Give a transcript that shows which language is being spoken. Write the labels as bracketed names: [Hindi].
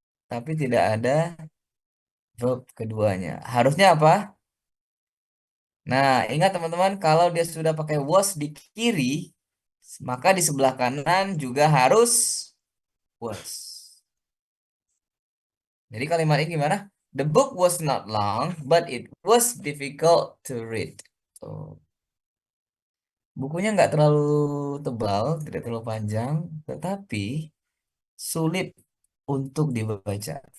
[Indonesian] Tapi tidak ada verb keduanya. Harusnya apa? Nah, ingat teman-teman, kalau dia sudah pakai was di kiri, maka di sebelah kanan juga harus was. Jadi kalimat ini gimana? [English] The book was not long, but it was difficult to read. [Indonesian] Tuh. Bukunya nggak terlalu tebal, tidak terlalu panjang, tetapi sulit untuk dibaca.